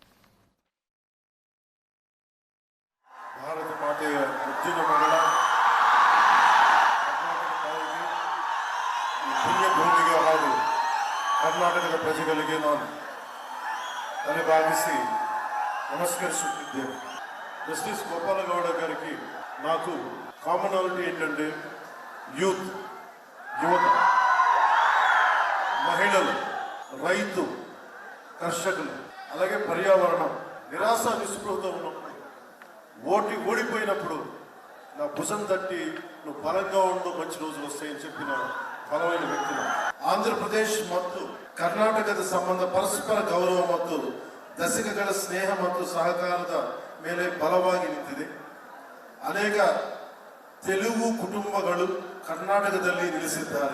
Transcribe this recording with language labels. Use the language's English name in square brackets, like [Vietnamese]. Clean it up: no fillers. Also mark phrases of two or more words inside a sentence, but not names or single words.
[Kannada] ಭಾರತ ಮಾತೆಯ ಮುದ್ದಿನ ಮಗಳ ಪುಣ್ಯ ಭೂಮಿಗೆ ಹಾಗೂ ಕರ್ನಾಟಕದ ಪ್ರಜೆಗಳಿಗೆ ನಾನು ತಲೆಬಾಗಿಸಿ నమస్కరిస్తున్నాను. [Telugu] జస్టిస్ గోపాలగౌడ గారికి నాకు కామనాలిటీ ఏంటంటే యూత్, యువత, మహిళలు, రైతు, కర్షకులు, అలాగే పర్యావరణం. నిరాశ నిస్పృహతో ఉన్నప్పుడు ఓడిపోయినప్పుడు నా భుజం తట్టి నువ్వు బలంగా ఉండు, మంచి రోజులు వస్తాయని చెప్పిన [Kannada] ಬಲವಾದ ವ್ಯಕ್ತಿ. ಆಂಧ್ರಪ್ರದೇಶ ಮತ್ತು ಕರ್ನಾಟಕದ ಸಂಬಂಧ ಪರಸ್ಪರ ಗೌರವ ಮತ್ತು ದಶಕಗಳ ಸ್ನೇಹ ಮತ್ತು ಸಹಕಾರದ ಮೇಲೆ ಬಲವಾಗಿ ನಿಂತಿದೆ. ಅನೇಕ ತೆಲುಗು ಕುಟುಂಬಗಳು ಕರ್ನಾಟಕದಲ್ಲಿ ನೆಲೆಸಿದ್ದಾರೆ.